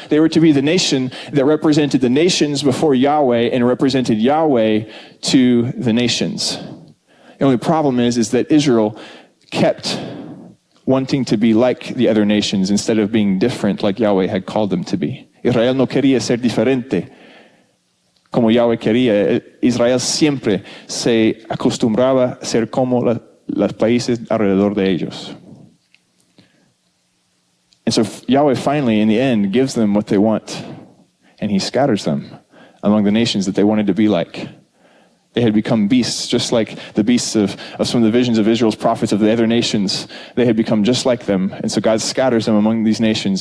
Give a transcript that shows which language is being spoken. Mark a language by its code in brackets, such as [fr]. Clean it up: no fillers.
[en] They were to be the nation that represented the nations before Yahweh and represented Yahweh to the nations. The only problem is that Israel kept wanting to be like the other nations instead of being different like Yahweh had called them to be. [es] Israel no quería ser diferente como Yahweh quería. Israel siempre se acostumbraba a ser como los países alrededor de ellos. [en] And so Yahweh finally, in the end, gives them what they want, and he scatters them among the nations that they wanted to be like. They had become beasts, just like the beasts of some of the visions of Israel's prophets of the other nations. They had become just like them, and so God scatters them among these nations.